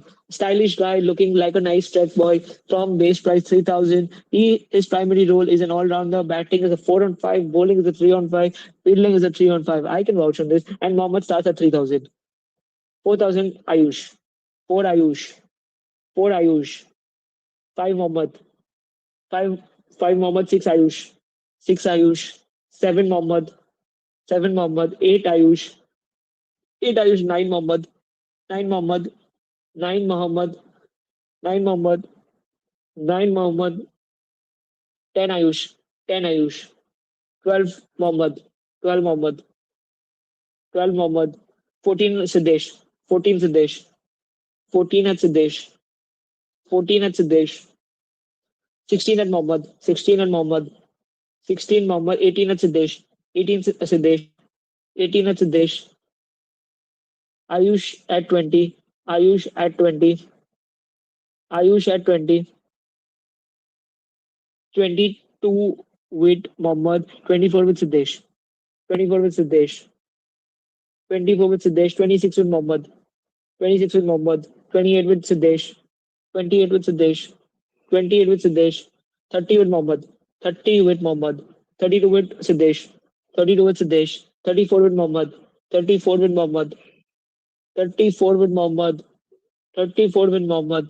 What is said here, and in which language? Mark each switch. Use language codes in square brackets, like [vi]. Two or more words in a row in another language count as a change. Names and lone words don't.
[en] Stylish guy looking like a nice track boy from base price 3,000. His primary role is an all-rounder. Batting is a 4 on 5, bowling is a 3 on 5, fielding is a 3 on 5. I can vouch on this. And Mohammed starts at 3,000. 4,000 Ayush. 4 Ayush. 4 Ayush. 5 Mohammed. 5, 5 Mohammed, 6 Ayush. 6 Ayush. 7 Mohammed. 7 Mohammed. 8 Ayush. 8 Ayush. 9 Mohammed. 9 Mohammed. 9 Mohammed. 9 Mohammed. 9 Mohammed. 10 Ayush. 10 Ayush. 12 Mohammed. 12 Mohammed. 12 Mohammed, 14 Siddesh, 14 Siddesh, 14 at Siddesh, 14 at Siddesh, 16 at Mohammed, 16 at Mohammed, 16 Mohammed, 18 at Siddesh, 18 Siddesh, 18 at Siddesh, Ayush at 20, Ayush at 20, Ayush at 20, 22 with Mohammed, 24 with Siddesh, 24 with Siddesh, 24 with Siddesh, 26 with Mohammed, 26 with Mohammed, 28 with Siddesh, 28 with Siddesh, 28 with Siddesh, 30 with Mohammed, 30 with Mohammed, 32 with Siddesh, 32 with Siddesh, 34 with Mohammed, 34 with Mohammed, 34 with Mohammed, 34 with Mohammed.